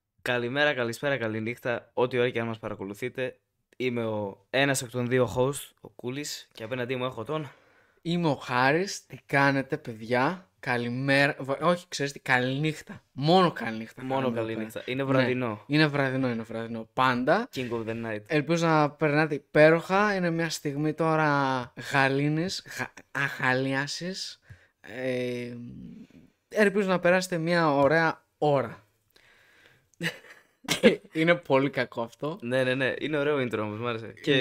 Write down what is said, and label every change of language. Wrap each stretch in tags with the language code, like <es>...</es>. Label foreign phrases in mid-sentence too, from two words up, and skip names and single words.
<el>Καλημέρα, καλησπέρα, καληνύχτα. Ό,τι ώρα και αν μας παρακολουθείτε. Είμαι ένας εκ των δύο host, ο Κούλης, και απέναντί μου έχω τον. Είμαι ο Χάρης. Τι κάνετε, παιδιά? Καλημέρα. Όχι, ξέρεις τι, καληνύχτα. Μόνο καληνύχτα. Μόνο κάνουμε εδώ καληνύχτα. πέρα. Είναι Ναι, βραδινό. είναι βραδινό. Πάντα.</el> <en>King of the night.</en> <el>Ελπίζω να περνάτε υπέροχα. Είναι μια στιγμή τώρα γαλήνης, αχαλίασης. Ελπίζω να περάσετε μια ωραία ώρα. Είναι πολύ κακό αυτό. Ναι. Είναι ωραίο intro όμως, μ' άρεσε. Και</el>